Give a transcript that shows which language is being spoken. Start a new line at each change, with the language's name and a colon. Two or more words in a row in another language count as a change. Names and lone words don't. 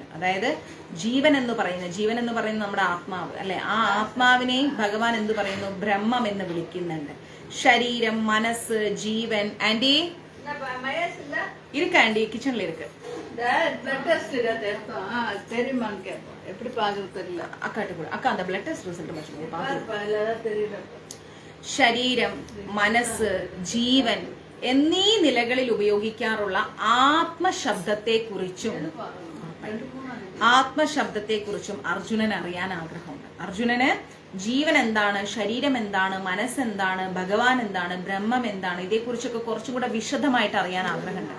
Malayalam: അതായത് ജീവൻ എന്ന് പറയുന്ന നമ്മുടെ ആത്മാവ് അല്ലെ, ആ ആത്മാവിനെയും ഭഗവാൻ എന്ത് പറയുന്നു? ബ്രഹ്മം എന്ന് വിളിക്കുന്നുണ്ട്. ശരീരം, മനസ്സ്, ജീവൻ. ആന്റി ഇരിക്ക, ആന്റി കിച്ചണിൽ ഇരിക്ക.
Tamil: അക്ക அந்த
English: blood test result
Tamil: மட்டும்.
Malayalam: ശരീരം, മനസ്സ്, ജീവൻ എന്നീ നിലകളിൽ ഉപയോഗിക്കാറുള്ള ആത്മശബ്ദത്തെക്കുറിച്ചും അർജുനൻ അറിയാൻ ആഗ്രഹമുണ്ട്. അർജുനന് ജീവൻ എന്താണ്, ശരീരം എന്താണ്, മനസ്സെന്താണ്, ഭഗവാൻ എന്താണ്, ബ്രഹ്മം എന്താണ്, ഇതേക്കുറിച്ചൊക്കെ കുറച്ചും കൂടെ വിശദമായിട്ട് അറിയാൻ ആഗ്രഹമുണ്ട്.